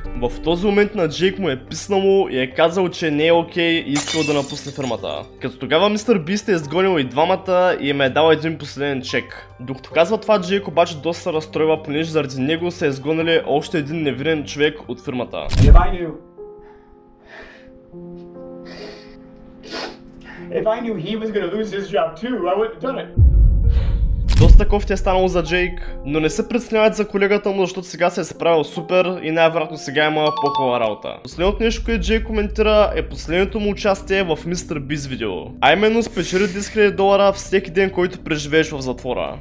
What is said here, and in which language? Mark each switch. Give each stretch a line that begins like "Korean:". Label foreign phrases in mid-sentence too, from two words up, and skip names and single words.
Bulgarian: В този момент на Джейк му е писнало и е казал, че не е окей и искал да напусне фирмата. Като тогава Мистер Бист е изгонил и двамата и им е дал един последен чек. Докато казва това, Джейк обаче доста се разстройва, понеже заради него се е изгонили още един невинен човек от фирмата.
English: If I knew he was gonna lose his job too, I wouldn't have done it.
Bulgarian: Доста кофти е станало за Джейк, но не се притесняват за колегата му, защото сега се е справил супер и най-вероятно сега има по-хубава работа. Последното нещо, което Джейк коментира, е последното му участие в Мистер Бист видео. А именно спечели 10 000 долара всеки ден, който преживееш в затвора.